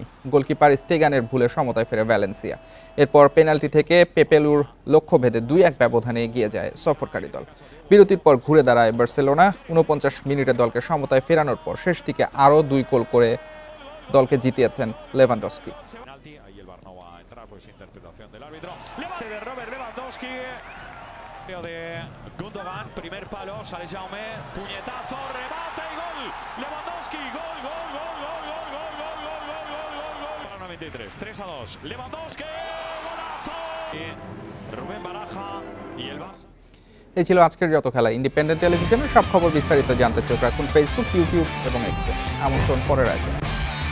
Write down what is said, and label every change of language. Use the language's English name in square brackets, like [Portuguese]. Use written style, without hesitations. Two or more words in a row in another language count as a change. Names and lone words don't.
[Bangla] গোলকিপার স্টেগানের ভুলে সমতায় ফেরে ভ্যালেন্সিয়া। এরপর পেনাল্টি থেকে পেপেলুর লক্ষ্যভেদে 2-1 ব্যবধানে এগিয়ে যায় সফরকারী দল। বিরতির পর ঘুরে দাঁড়ায় বার্সেলোনা। 49 মিনিটে দলকে সমতায় ফেরানোর পর শেষ দিকে আরও 2 গোল করে দলকে জিতিয়েছেন লেভানডস্কি। [Spanish] de Gundogan, primer palo, sale Jaume, puñetazo, remate y gol. Lewandowski, gol, gol, gol, gol, gol, gol, gol, gol, gol, gol, gol, gol. Para 93, 3-2. Lewandowski, golazo. Rubén Baraja y el Barça. [Bangla] এই ছিল আজকের যত খেলা। ইন্ডিপেন্ডেন্ট টেলিভিশনের সব খবর বিস্তারিত জানতে চোখ রাখুন ফেসবুক, ইউটিউব এবং এক্সে। আমন্ত্রণ পরের আয়োজনে।